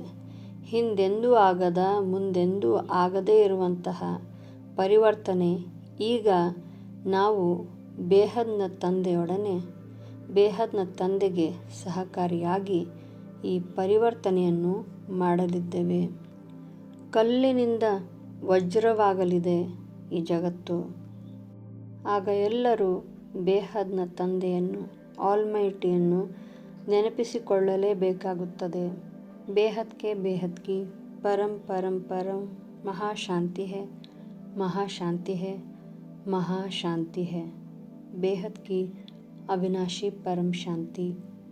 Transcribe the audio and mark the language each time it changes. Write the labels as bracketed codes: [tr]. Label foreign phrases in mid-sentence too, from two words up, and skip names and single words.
[kn] ಹಿಂದೆಂದೂ ಆಗದ, ಮುಂದೆಂದೂ ಆಗದೇ ಇರುವಂತಹ ಪರಿವರ್ತನೆ ಈಗ ನಾವು ಬೇಹದ್ನ ತಂದೆಯೊಡನೆ, ಬೇಹದ್ನ ತಂದೆಗೆ ಸಹಕಾರಿಯಾಗಿ ಈ ಪರಿವರ್ತನೆಯನ್ನು ಮಾಡಲಿದ್ದೇವೆ. ಕಲ್ಲಿನಿಂದ ವಜ್ರವಾಗಲಿದೆ ಈ ಜಗತ್ತು. ಆಗ ಎಲ್ಲರೂ ಬೇಹದ್ನ ತಂದೆಯನ್ನು, ಆಲ್ಮೈಟಿಯನ್ನು ನೆನಪಿಸಿಕೊಳ್ಳಲೇಬೇಕಾಗುತ್ತದೆ. [hi] बेहद के बेहद की परम परम परम महाशांति है, महाशांति है, महाशांति है. बेहद की अविनाशी परम शांति.